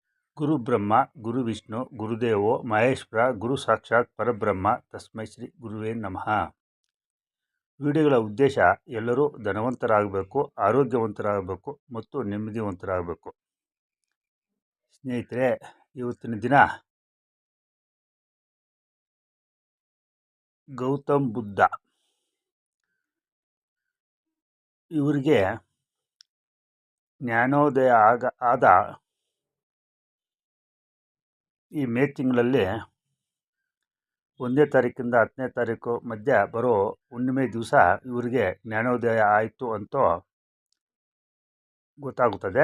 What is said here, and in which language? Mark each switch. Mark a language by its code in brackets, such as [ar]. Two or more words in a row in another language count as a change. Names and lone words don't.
[sa] ಗುರು ಬ್ರಹ್ಮ ಗುರು ವಿಷ್ಣು ಗುರುದೇವೋ ಮಹೇಶ್ವರ ಗುರು ಸಾಕ್ಷಾತ್ ಪರಬ್ರಹ್ಮ ತಸ್ಮೈ ಶ್ರೀ ಗುರುವೇ ನಮಃ. [kn] ವಿಡಿಯೋಗಳ ಉದ್ದೇಶ ಎಲ್ಲರೂ ಧನವಂತರಾಗಬೇಕು, ಆರೋಗ್ಯವಂತರಾಗಬೇಕು ಮತ್ತು ನೆಮ್ಮದಿವಂತರಾಗಬೇಕು. ಸ್ನೇಹಿತರೆ, ಇವತ್ತಿನ ದಿನ ಗೌತಮ್ ಬುದ್ಧ ಇವರಿಗೆ ಜ್ಞಾನೋದಯ ಆದ ಈ ಮೇ ತಿಂಗಳಲ್ಲಿ 1ನೇ ತಾರೀಕಿಂದ 10ನೇ ತಾರೀಕು ಮಧ್ಯ ಬರೋ ಹುಣ್ಣಿಮೆ ದಿವಸ ಇವರಿಗೆ ಜ್ಞಾನೋದಯ ಆಯಿತು ಅಂತ ಗೊತ್ತಾಗುತ್ತದೆ.